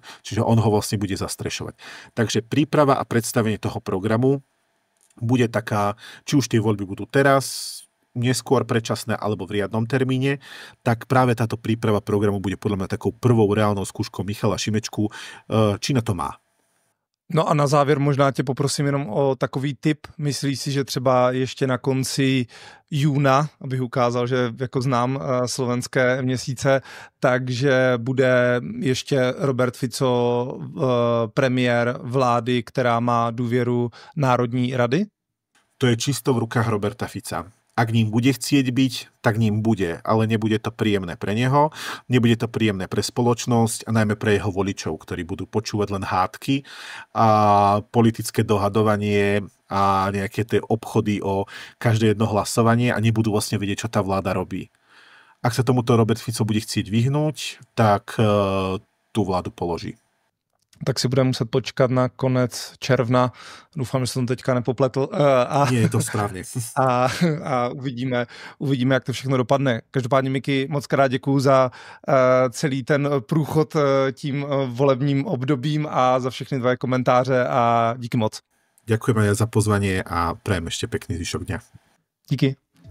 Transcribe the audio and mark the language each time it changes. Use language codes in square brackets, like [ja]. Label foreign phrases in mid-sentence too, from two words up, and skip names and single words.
[sk] Čiže on ho vlastne bude zastrešovať. Takže príprava a predstavenie toho programu bude taká, či už tie voľby budú teraz, neskôr predčasné alebo v riadnom termíne, tak práve táto príprava programu bude podľa mňa takou prvou reálnou skúškou Michala Šimečku, či na to má. [cs] No a na závěr možná tě poprosím jenom o takový tip. Myslíš si, že třeba ještě na konci júna, abych ukázal, že jako znám slovenské měsíce, takže bude ještě Robert Fico premiér vlády, která má důvěru Národní rady? [sk] To je čisto v rukách Roberta Fica. Ak ním bude chcieť byť, tak ním bude, ale nebude to príjemné pre neho, nebude to príjemné pre spoločnosť a najmä pre jeho voličov, ktorí budú počúvať len hádky a politické dohadovanie a nejaké tie obchody o každé jedno hlasovanie a nebudú vlastne vedieť, čo tá vláda robí. Ak sa tomuto Robert Fico bude chcieť vyhnúť, tak tú vládu položí. [cs] Tak si budeme muset počkat na konec června. Doufám, že jsem teďka nepopletl. Nie, je to správně. A uvidíme, jak to všechno dopadne. Každopádně, Miky, moc krát děkuju za celý ten průchod tím volebním obdobím a za všechny tvoje komentáře a díky moc. [sk] Ďakujem aj za pozvanie a prajem ešte pekný zvyšok dňa. [cs] Díky.